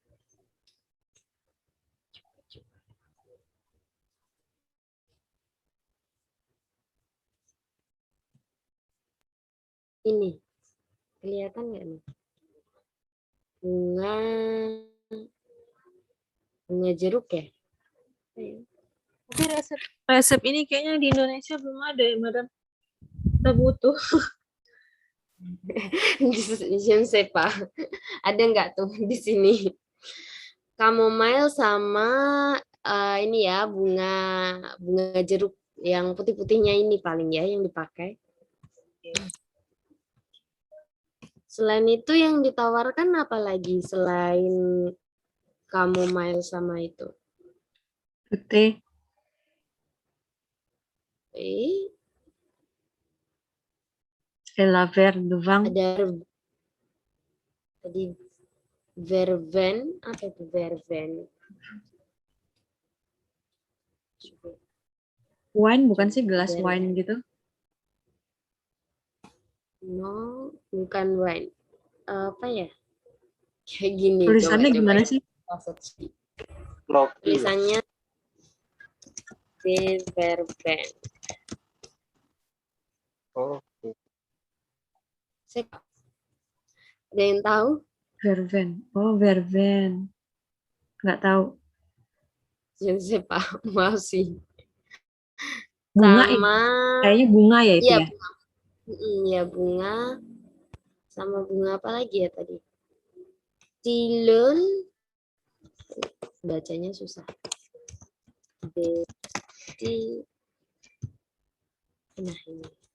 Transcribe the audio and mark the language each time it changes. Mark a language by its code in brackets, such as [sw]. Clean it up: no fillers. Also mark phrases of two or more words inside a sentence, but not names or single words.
[id] Ini, kelihatan nggak nih? Bunga jeruk ya? Tapi resep ini kayaknya di Indonesia belum ada ya, Madam. Kita butuh. [fr] Je ne sais pas. [id] Ada nggak tuh di sini? Chamomile sama ini ya bunga jeruk yang putih-putihnya ini paling ya yang dipakai. Selain itu yang ditawarkan apa lagi selain chamomile sama itu? Putih. [fr] La Vert de Vang. [id] Ada tadi verven, apa itu verven? Wine bukan sih, gelas wine gitu? No, bukan wine. Apa ya? Kayak gini. Tulisannya gimana sih? Tulisannya verven. Oh. Ada yang tahu? Verven. Oh, verven. Nggak tahu. [fr] Je ne sais pas. [id] Maaf sih. Bunga sama kayaknya bunga ya itu iya, ya? bunga. Ya bunga. Sama bunga apa lagi ya tadi? Tilul. Bacanya susah. Nah ini.